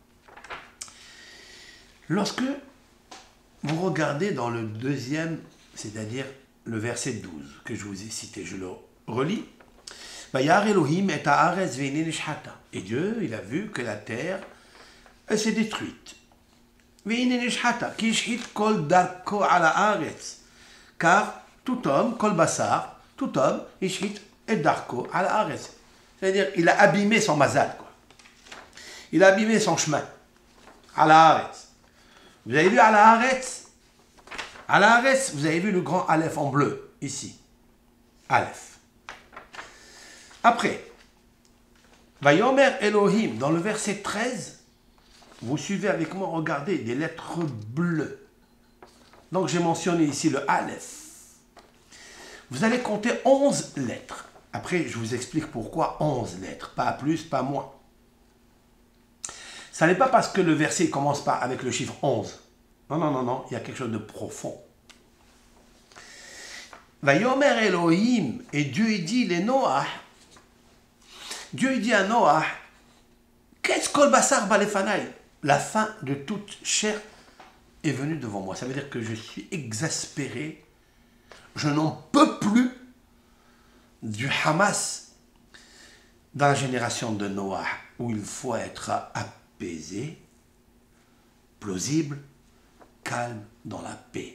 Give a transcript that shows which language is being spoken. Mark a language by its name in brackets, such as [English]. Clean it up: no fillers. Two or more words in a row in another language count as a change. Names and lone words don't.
[French] Lorsque vous regardez dans le deuxième, c'est-à-dire le verset 12 que je vous ai cité, je le relis. Et Dieu, il a vu que la terre, elle s'est détruite. Car tout homme, [Hebrew] כל בשר, [French] tout homme, [Hebrew] השחית את דרכו על הארץ. [French] C'est-à-dire, il a abîmé son mazal, quoi. Il a abîmé son chemin. [Hebrew] על הארץ. [French] Vous avez vu [Hebrew] על הארץ? על הארץ, [French] vous avez vu le grand Aleph en bleu, ici. Aleph. Après, [Hebrew] ויאמר אלהים, [French] dans le verset 13, vous suivez avec moi, regardez, des lettres bleues. Donc j'ai mentionné ici le Aleph. Vous allez compter 11 lettres. Après, je vous explique pourquoi 11 lettres, pas plus, pas moins. Ça n'est pas parce que le verset commence pas avec le chiffre 11. Non, non, non, non, il y a quelque chose de profond. [Hebrew] ויאמר אלהים, [French] et Dieu il dit les Noah. Dieu il dit à Noah, qu'est-ce [Hebrew] כל בשר בא לפני? [French] La fin de toute chair est venue devant moi. Ça veut dire que je suis exaspéré. Je n'en peux plus du Hamas dans la génération de Noah, où il faut être apaisé, plausible, calme, dans la paix.